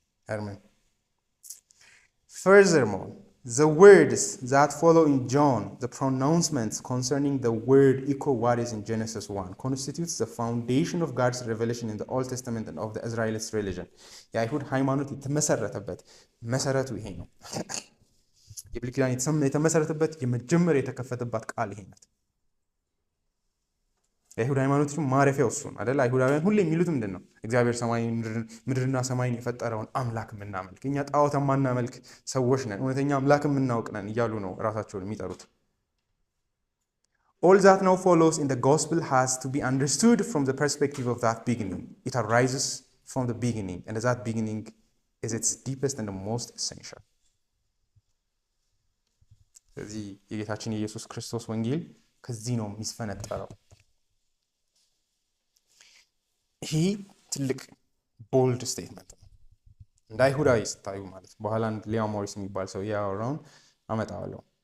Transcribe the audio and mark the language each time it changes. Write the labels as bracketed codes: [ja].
[en] Herman, furthermore, the words that follow in John, the pronouncements concerning the word echo what is in Genesis 1, constitutes the foundation of God's revelation in the Old Testament and of the Israelite religion. [am] የአይሁድ ሃይማኖት የተመሰረተበት መሰረቱ ይሄ ነው። የብሉይ ኪዳን የተመሰረተበት የመጀመሪያ የተከፈተባት ቃል ይሄ ናት። የአይሁድ ሃይማኖት ማረፊያው እሱ ነው አይደል? አይሁዳውያን ሁሌ የሚሉት ምንድን ነው? እግዚአብሔር ምድርና ሰማይን የፈጠረውን አምላክ የምናመልክ፣ እኛ ጣዖት የማናመልክ ሰዎች ነን፣ እውነተኛ አምላክ የምናውቅ ነን እያሉ ነው ራሳቸውን የሚጠሩት። [en] All that now follows in the gospel has to be understood from the perspective of that beginning. It arises from the beginning, and that beginning is its deepest and the most essential. [am] ስለዚህ የጌታችን የኢየሱስ ክርስቶስ ወንጌል ከዚህ ነው የሚስፈነጠረው። ይሄ ትልቅ ቦልድ ስቴትመንት ነው እንደ አይሁዳዊ ስታዩ ማለት። በኋላ አንድ ሊያም ሞሪስ የሚባል ሰው ያወራውን አመጣዋለሁ።